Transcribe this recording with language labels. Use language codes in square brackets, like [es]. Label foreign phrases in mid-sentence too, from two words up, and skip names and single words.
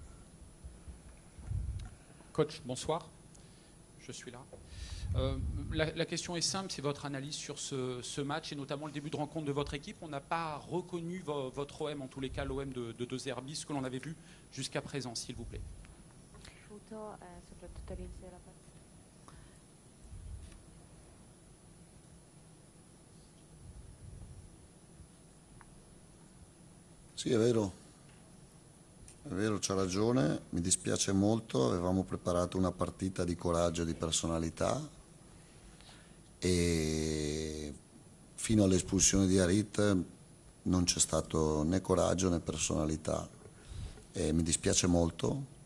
[fr] Coach, bonsoir. Je suis là. La question est simple, c'est votre analyse sur ce match et notamment le début de rencontre de votre équipe. On n'a pas reconnu votre OM, en tous les cas l'OM de De Zerbi, ce que l'on avait vu jusqu'à présent, s'il vous plaît. [it] Sì, è vero, c'ha ragione, mi dispiace molto, avevamo preparato una partita di coraggio e di personalità e fino all'espulsione di Harit non c'è stato né coraggio né personalità e mi dispiace molto.